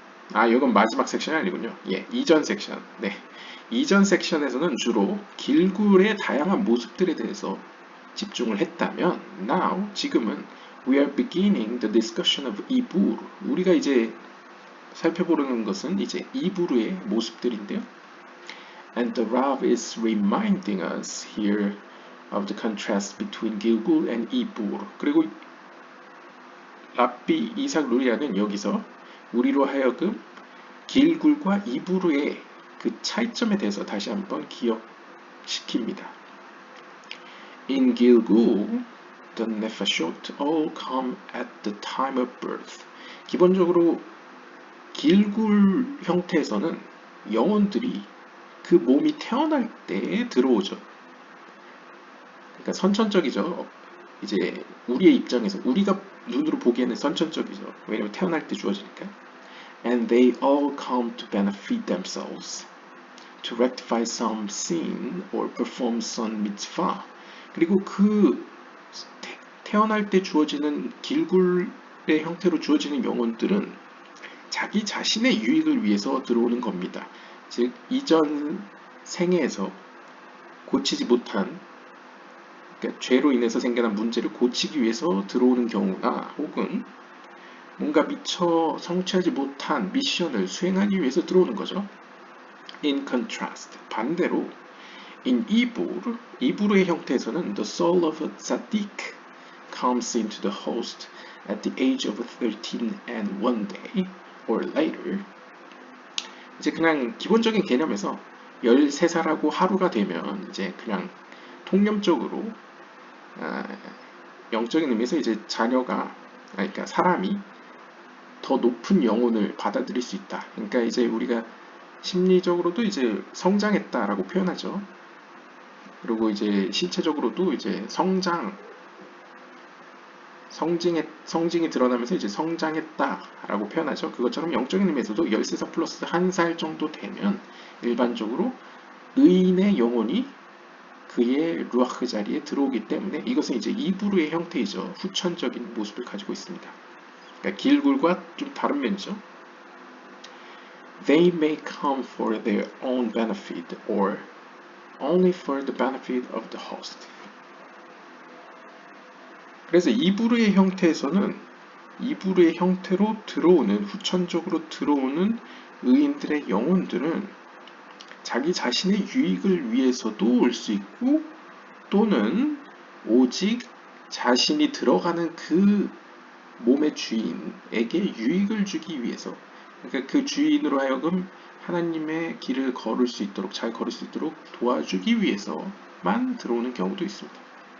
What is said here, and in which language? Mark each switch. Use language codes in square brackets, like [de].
[ko] 이건 마지막 섹션이 아니군요. 이전 섹션. 네. 이전 섹션에서는 주로 길굴의 다양한 모습들에 대해서 집중을 했다면, [en] now, [ko] 지금은 [en] we are beginning the discussion of [ko] 이불. 우리가 이제 살펴보려는 것은 이제 이불의 모습들인데요. [en] And the Rav is reminding us here of the contrast between Gilgul and 이불. [ko] 그리고 랍비 이삭 루리아는 여기서 우리로 하여금 길굴과 이불의 그 차이점에 대해서 다시 한번 기억시킵니다. [en] In Gilgul, the nefashot all come at the time of birth. [ko] 기본적으로 길굴 형태에서는 영혼들이 그 몸이 태어날 때 들어오죠. 그러니까 선천적이죠. 이제 우리의 입장에서, 우리가 눈으로 보기에는 선천적이죠. 왜냐면 태어날 때 주어지니까. [en] And they all come to benefit themselves, to rectify some sin or perform some mitzvah. [ko] 그리고 그 태어날 때 주어지는 길굴의 형태로 주어지는 영혼들은 자기 자신의 유익을 위해서 들어오는 겁니다. 즉 이전 생애에서 고치지 못한, 그러니까 죄로 인해서 생겨난 문제를 고치기 위해서 들어오는 경우나, 혹은 뭔가 미처 성취하지 못한 미션을 수행하기 위해서 들어오는 거죠. [en] In contrast, [ko] 반대로 [en] in [ko] 이불의 형태에서는 [en] the soul of a tzaddik comes into the host at the age of 13 and 1 day or later. [ko] 이제 그냥 기본적인 개념에서 13살하고 하루가 되면 이제 그냥 통념적으로 영적인 의미에서 이제 자녀가, 그러니까 사람이 더 높은 영혼을 받아들일 수 있다. 그러니까 이제 우리가 심리적으로도 이제 성장했다라고 표현하죠. 그리고 이제 신체적으로도 이제 성징이 드러나면서 이제 성장했다라고 표현하죠. 그것처럼 영적인 의미에서도 13살 플러스 1살 정도 되면 일반적으로 의인의 영혼이 그의 루아흐 자리에 들어오기 때문에 이것은 이제 이브루의 형태이죠. 후천적인 모습을 가지고 있습니다. 그러니까 길굴과 좀 다른 면이죠. [en] They may come for their own benefit or only for the benefit of the host. [ko] 그래서 이브루의 형태에서는 이브루의 형태로 들어오는, 후천적으로 들어오는 의인들의 영혼들은 자기 자신의 유익을 위해서도 올 수 있고, 또는 오직 자신이 들어가는 그 몸의 주인에게 유익을 주기 위해서, 그러니까 그 주인으로 하여금 하나님의 길을 걸을 수 있도록, 잘 걸을 수 있도록 도와주기 위해서만 들어오는 경우도 있습니다.